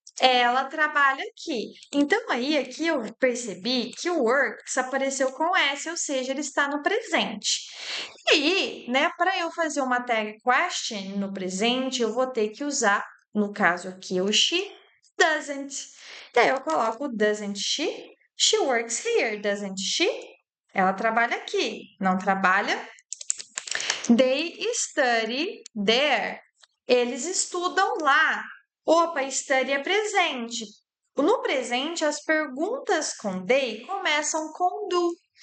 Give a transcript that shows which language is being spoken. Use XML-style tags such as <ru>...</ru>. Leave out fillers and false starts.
<pt>Ela trabalha aqui. Então, aí, aqui eu percebi que o works apareceu com S, ou seja, ele está no presente. E aí, né, para eu fazer uma tag question no presente, eu vou ter que usar, no caso aqui, o she doesn't. E aí eu coloco</pt> <en>doesn't she? She works here, doesn't she?</en> <pt>Ela trabalha aqui, não trabalha?</pt> <en>They study there.</en> <pt>Eles estudam lá. Opa, study é presente. No presente, as perguntas com they começam com do.</pt>